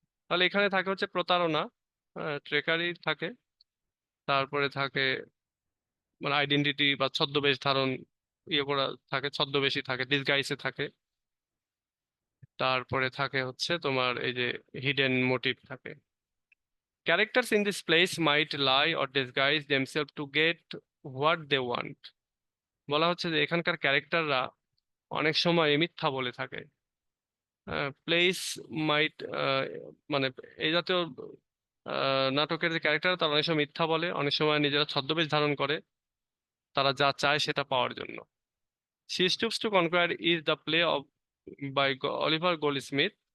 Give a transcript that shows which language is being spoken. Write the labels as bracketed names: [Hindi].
[Bangla] তাহলে এখানে থাকে হচ্ছে প্রতারণা, ট্রেকারি থাকে, তারপরে থাকে মানে আইডেন্টিটি বা ছদ্মবেশ ধারণ, ইয়ে করা থাকে, ছদ্মবেশী থাকে, ডিসগাইসে থাকে, তারপরে থাকে হচ্ছে তোমার এই যে হিডেন মোটিভ থাকে। [English] Characters in this place might lie or disguise themselves to get what they want. [Bangla] বলা হচ্ছে যে এখানকার ক্যারেক্টাররা অনেক সময় মিথ্যা বলে থাকে। [English] প্লেস মাইট, [Bangla] মানে এই জাতীয় নাটকের যে ক্যারেক্টার তারা অনেক সময় মিথ্যা বলে, অনেক সময় নিজেরা ছদ্মবেশ ধারণ করে, তারা যা চায় সেটা পাওয়ার জন্য। [English] She Stoops to Conquer is the play of by Oliver Goldsmith.